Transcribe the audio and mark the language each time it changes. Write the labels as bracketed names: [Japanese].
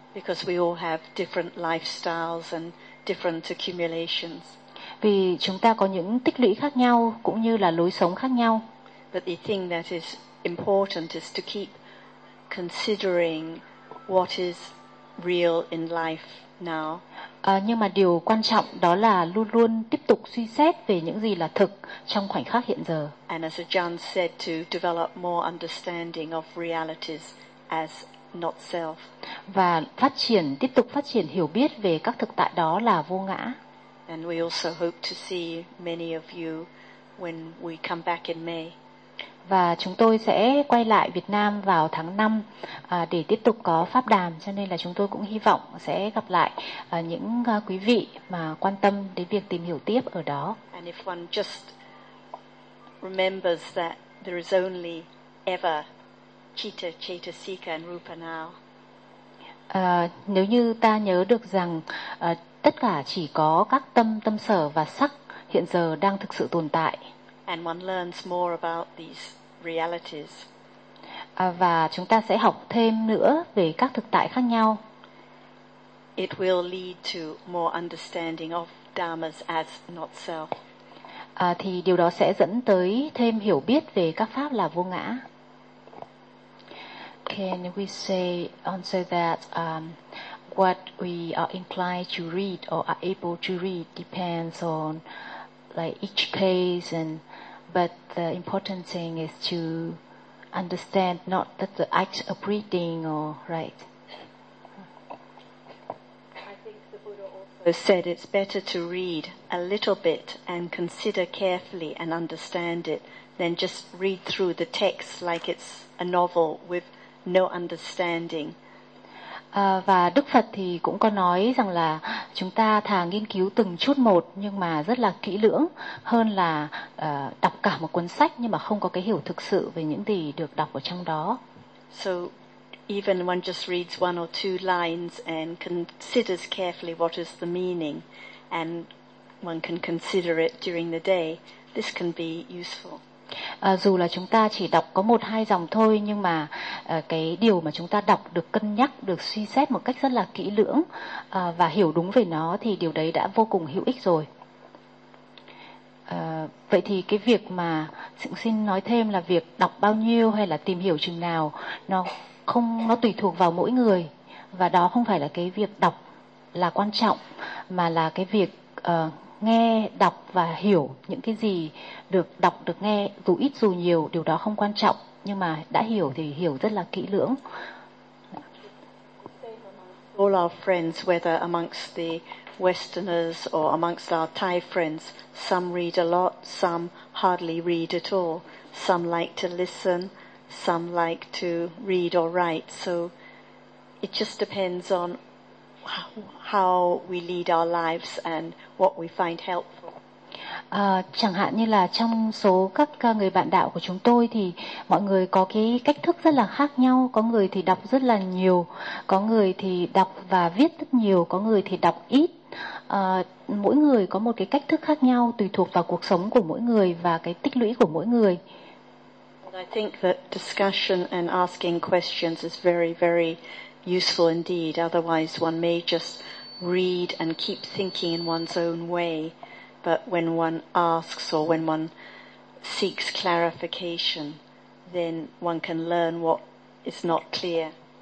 [English] Because we all have different lifestyles and different accumulations. [Vietnamese] Vì chúng ta có những tích lũy khác nhau cũng như là lối sống khác nhau. [English] But the thing that is important is to keep considering what is real in life now. [Vietnamese] Nhưng mà điều quan trọng đó là luôn luôn tiếp tục suy xét về những gì là thực trong khoảnh khắc hiện giờ. [English] And as John said, to develop more understanding of realities as not self. [Vietnamese] Và phát triển, tiếp tục phát triển hiểu biết về các thực tại đó là vô ngã. [English] And we also hope to see many of you when we come back in May. [Vietnamese] Và chúng tôi sẽ quay lại Việt Nam vào tháng 5 để tiếp tục có pháp đàm, cho nên là chúng tôi cũng hy vọng sẽ gặp lại những quý vị mà quan tâm đến việc tìm hiểu tiếp ở đó. [English] And if one just remembers that there is only ever Chitta, Chetasika and Rupa now. [Vietnamese] Nếu như ta nhớ được rằng tất cả chỉ có các tâm, tâm sở và sắc hiện giờ đang thực sự tồn tại. [English] And one learns more about these realities. [Vietnamese] Và chúng ta sẽ học thêm nữa về các thực tại khác nhau. [English] It will lead to more understanding of dharmas as not self. [Vietnamese] Thì điều đó sẽ dẫn tới thêm hiểu biết về các pháp là vô ngã. [English] Can we say also that what we are inclined to read or are able to read depends on like each case, and but the important thing is to understand not that the act of reading or right. Said it's better to read a little bit and consider carefully and understand it than just read through the text like it's a novel with no understanding. [Vietnamese] Và Đức Phật thì cũng có nói rằng là chúng ta thà nghiên cứu từng chút một nhưng mà rất là kỹ lưỡng hơn là đọc cả một cuốn sách nhưng mà không có cái hiểu thực sự về những gì được đọc ở trong đó. [English] So even one just reads one or two lines and considers carefully what is the meaning, and one can consider it during the day, this can be useful. [Vietnamese] Dù là chúng ta chỉ đọc có một hai dòng thôi, nhưng mà cái điều mà chúng ta đọc được cân nhắc, được suy xét một cách rất là kỹ lưỡng và hiểu đúng về nó thì điều đấy đã vô cùng hữu ích rồi. Vậy thì cái việc mà xin nói thêm là việc đọc bao nhiêu hay là tìm hiểu chừng nào nó tùy thuộc vào mỗi người, và đó không phải là cái việc đọc là quan trọng, mà là cái việc nghe, đọc và hiểu những cái gì được đọc, được nghe, dù ít dù nhiều, điều đó không quan trọng, nhưng mà đã hiểu thì hiểu rất là kỹ lưỡng. [English] All our friends, whether amongst the Westerners or amongst our Thai friends, some read a lot, some hardly read at all, some like to listen, some like to read or write, so it just depends on how we lead our lives and what we find helpful. [Vietnamese] Chẳng hạn như là trong số các người bạn đạo của chúng tôi thì mọi người có cái cách thức rất là khác nhau, có người thì đọc rất là nhiều, có người thì đọc và viết rất nhiều, có người thì đọc ít. Mỗi người có một cái cách thức khác nhau tùy thuộc vào cuộc sống của mỗi người và cái tích lũy của mỗi người. [English] I think that discussion and asking questions is very, very useful indeed. Otherwise, one may just read and keep thinking in one's own way. But when one asks or when one seeks clarification, then one can learn what is not clear.